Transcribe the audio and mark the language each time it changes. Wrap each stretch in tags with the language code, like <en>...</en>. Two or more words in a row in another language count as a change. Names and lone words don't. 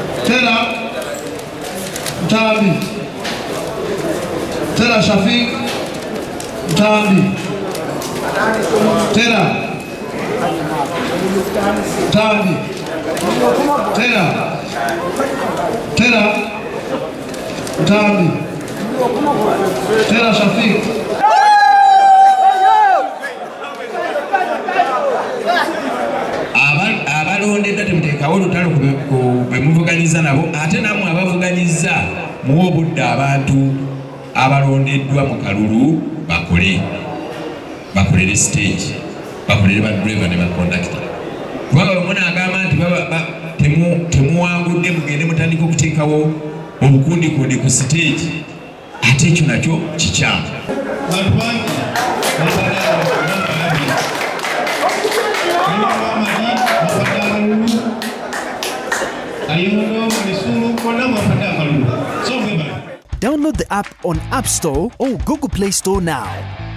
<lg>Tera Mtambi. Tera Shafik Mtambi. Tera Mtambi. Tera Mtambi. Tera Shafik. Abalondedde temutekawo olutalo bwe muvuganyiza nabo ate namwe abavuganyiza muwe obudde abantu abalondeddwa mu kalulu bakolere stage, bakolere badriver ne bakondakita. Kubanga bwe munaagamba nti temuwangudde mugende mutandika okuteekawo obukundikundi ku stage, ate ekyo nakyo kikyamu.</lg> <en>Download the app on App Store or Google Play Store now.</en>